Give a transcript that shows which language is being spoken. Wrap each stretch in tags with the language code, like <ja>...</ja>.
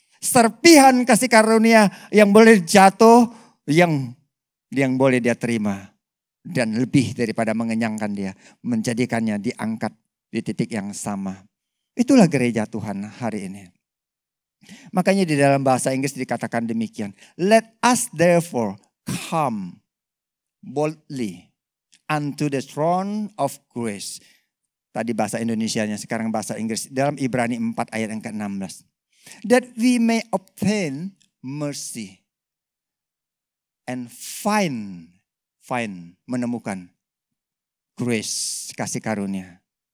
<id>Serpihan kasih karunia yang boleh jatuh, yang boleh dia terima. Dan lebih daripada mengenyangkan dia, menjadikannya diangkat di titik yang sama. Itulah gereja Tuhan hari ini. Makanya di dalam bahasa Inggris dikatakan demikian.</id> <en>Let us therefore come boldly unto the throne of grace.</en> <id>Tadi bahasa Indonesianya, sekarang bahasa Inggris. Dalam Ibrani 4 ayat yang ke-16.</id> <en>That we may obtain mercy and find</en> <id>menemukan</id> <en>grace,</en> <id>kasih karunia.</id>